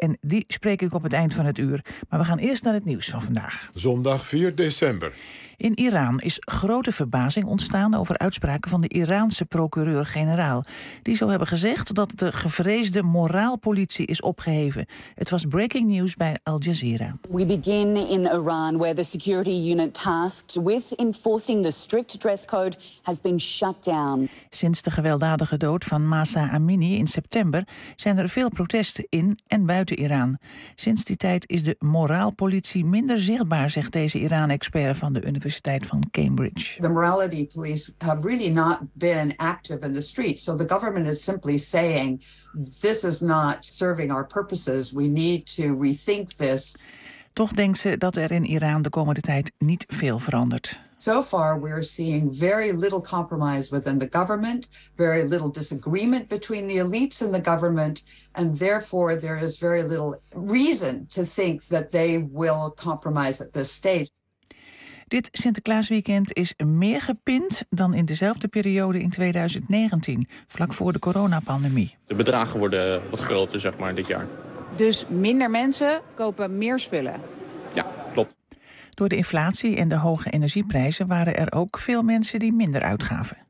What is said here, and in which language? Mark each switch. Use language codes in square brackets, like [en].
[nl] En die spreek ik op het eind van het uur. Maar we gaan eerst naar het nieuws van vandaag. Zondag 4 december. In Iran is grote verbazing ontstaan over uitspraken van de Iraanse procureur-generaal. Die zou hebben gezegd dat de gevreesde moraalpolitie is opgeheven. Het was breaking news bij Al Jazeera. [en] We begin in Iran, where the security unit tasked with enforcing the strict dress code has been shut down. [nl] Sinds de gewelddadige dood van Mahsa Amini in september zijn er veel protesten in en buiten Iran. Sinds die tijd is de moraalpolitie minder zichtbaar, zegt deze Iran-expert van de Universiteit van Cambridge. [en] The morality police have really not been active in the streets. So the government is simply saying this is not serving our purposes. We need to rethink this. [nl] Toch denkt ze dat er in Iran de komende tijd niet veel verandert. [en] So far we're seeing very little compromise within the government, very little disagreement between the elites and the government, and therefore there is very little reason to think that they will compromise at this stage. [nl] Dit Sinterklaasweekend is meer gepind dan in dezelfde periode in 2019, vlak voor de coronapandemie. De bedragen worden wat groter, zeg maar, dit jaar. Dus minder mensen kopen meer spullen? Ja, klopt. Door de inflatie en de hoge energieprijzen waren er ook veel mensen die minder uitgaven.